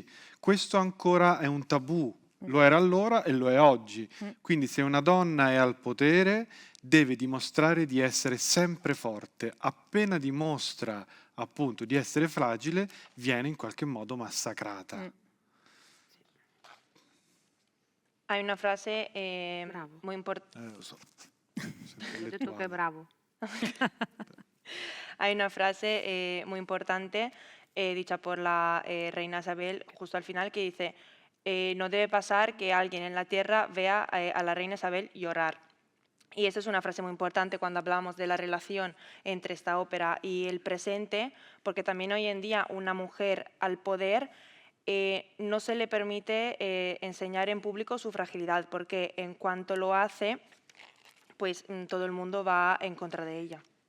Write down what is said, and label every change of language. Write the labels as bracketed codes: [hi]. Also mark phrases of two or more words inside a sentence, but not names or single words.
[it] Questo ancora è un tabù, lo era allora e lo è oggi. Quindi se una donna è al potere deve dimostrare di essere sempre forte. Appena dimostra appunto di essere fragile, viene in qualche modo massacrata. [es] Hay una frase [it] Bravo. [es] muy importante. [it] Lo so. Ho detto che è bravo. [es] Hay una frase muy importante dicha por la reina Isabel justo al final que dice, no debe pasar que alguien en la tierra vea a la reina Isabel llorar. Y esa es una frase muy importante cuando hablamos de la relación entre esta ópera y el presente, porque también hoy en día una mujer al poder no se le permite enseñar en público su fragilidad, porque en cuanto lo hace, pues todo el mundo va en contra de ella.